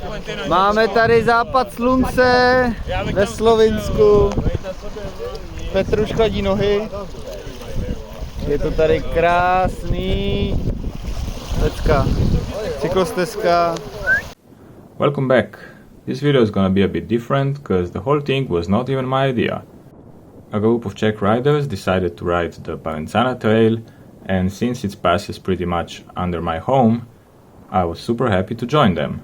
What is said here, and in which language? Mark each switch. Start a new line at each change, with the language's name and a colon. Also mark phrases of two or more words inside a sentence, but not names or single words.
Czech: Máme tady západ slunce ve Slovinsku. Petruš chladí nohy. Je to tady krásný Vecka, cyklostezka.
English: Welcome back. This video is gonna be a bit different because the whole thing was not even my idea. A group of Czech riders decided to ride the Parenzana trail, and since it passes pretty much under my home, I was super happy to join them.